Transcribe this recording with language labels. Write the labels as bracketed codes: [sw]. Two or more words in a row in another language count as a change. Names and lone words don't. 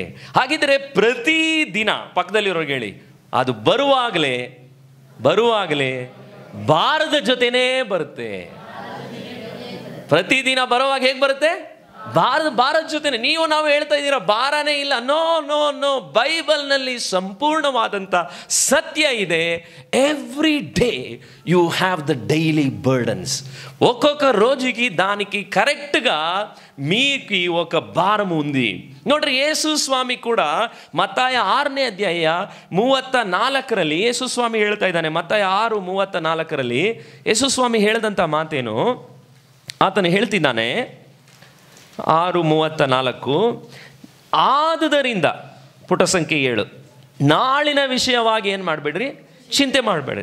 [kn] ಹಾಗಿದ್ರೆ ಪ್ರತಿದಿನ ಪಕ್ಕದಲ್ಲಿರೋರ್ಗೆ ಹೇಳಿ, ಅದು ಬರುವಾಗಲೇ ಭಾರದ ಜೊತೆನೇ ಬರುತ್ತೆ. ಪ್ರತಿದಿನ ಬರುವಾಗ ಹೇಗೆ ಬರುತ್ತೆ? ಭಾರದ ಜೊತೆನೆ. ನಾವು ಹೇಳ್ತಾ ಇದ್ದೀರಾ ಭಾರನೇ ಇಲ್ಲ. [en] no no no, [kn] ಬೈಬಲ್ನಲ್ಲಿ ಸಂಪೂರ್ಣವಾದಂಥ ಸತ್ಯ ಇದೆ. [en] every day you have the daily burdens. [te] ఒక్కొక్క రోజుకి దానికి కరెక్ట్గా మీకు ఒక భారం ఉంది. [kn] ನೋಡ್ರಿ, ಯೇಸು ಸ್ವಾಮಿ ಕೂಡ ಮತ್ತಾಯ 6ನೇ ಅಧ್ಯಾಯ 34ರಲ್ಲಿ ಯೇಸು ಸ್ವಾಮಿ ಹೇಳ್ತಾ ಇದ್ದಾನೆ. ಮತ್ತಾಯ 6:34ರಲ್ಲಿ ಯೇಸು ಸ್ವಾಮಿ ಹೇಳಿದಂಥ ಮಾತೇನು? ಆತನು ಹೇಳ್ತಿದ್ದಾನೆ 6:34, ಆದುದರಿಂದ ಪುಟ ಸಂಖ್ಯೆ 7, ನಾಳಿನ ವಿಷಯವಾಗಿ ಏನು ಮಾಡಬೇಡ್ರಿ, ಚಿಂತೆ ಮಾಡಬೇಡ್ರಿ.